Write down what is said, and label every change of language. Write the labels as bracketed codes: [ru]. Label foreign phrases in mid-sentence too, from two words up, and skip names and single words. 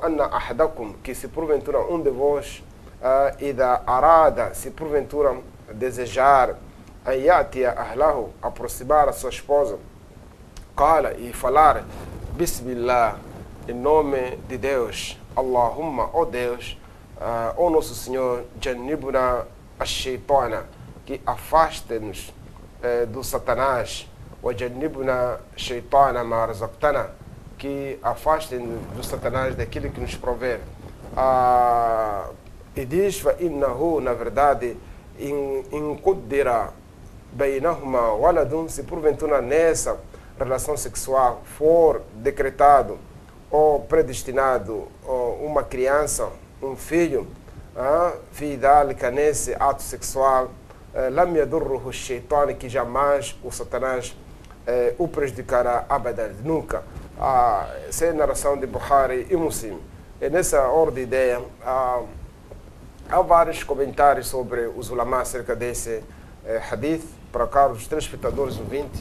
[ar] أن أحدكم", [pt] que se porventura um de vós [ar] إذا أراد, [pt] se porventura desejar [ar] أتى أهله, [pt] aproximar a sua esposa, qala, e falar bismillah, em nome de Deus, Allahumma, ó Deus, ó nosso Senhor, [ar] جنبنا الشيطان, [pt] que afaste-nos do Satanás, [ar] وجنب الشيطان ما رزقتنا, [pt] que afaste-nos do Satanás daquilo que nos prover. E diz: [ar] فإنه, [pt] na verdade, [ar] إن قدر بينهما ولد, [pt] se porventura nessa relação sexual for decretado ou predestinado uma criança, um filho, [ar] في ذلك, [pt] nesse ato sexual, [ar] لم يضره شيطان, [pt] que jamais o Satanás o prejudicará abadan, nunca. Essa é a narração de Bukhari e Muslim. E nessa ordem de ideia, há vários comentários sobre os ulama acerca desse hadith, para cá os telespectadores ouvintes.